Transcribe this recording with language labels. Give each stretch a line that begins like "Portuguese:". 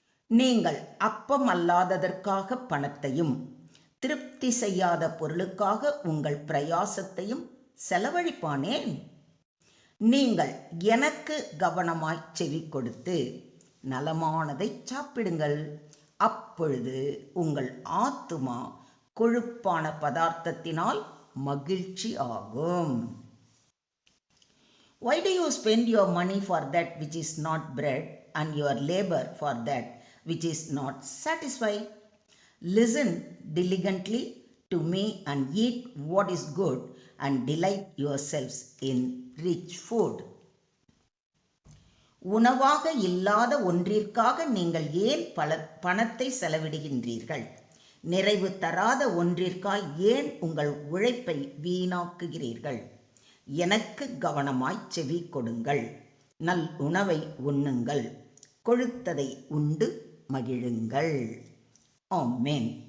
Tamil: நீங்கள் அப்பம் அல்லாததற்காக பணத்தையும் திருப்தி செய்யாத பொருளுக்காக உங்கள் பிரயாசத்தையும் செலவழிப்பானேன்? நீங்கள் எனக்கு கவனமாய் செவி கொடுத்து நலமானதை சாப்பிடுங்கள், அப்பொழுது உங்கள் ஆத்துமா கொழுப்பான பதார்த்தத்தினால் மகிழ்ச்சி ஆகும்.
English: Why do you spend your money for that which is not bread, and your labor for that which is not satisfied? Listen diligently to me and eat what is good, and delight yourselves in rich food.
Tamil: உணவாக இல்லாத ஒன்றிற்காக நீங்கள் ஏன் பணத்தை செலவிடுகின்றீர்கள்? நிறைவு தராத ஒன்றிற்காய் ஏன் உங்கள் உழைப்பை வீணாக்குகிறீர்கள்? எனக்கு கவனமாய் செவி கொடுங்கள், நல் உணவை உண்ணுங்கள், கொழுத்ததை உண்டு மகிழுங்கள். ஆமென்.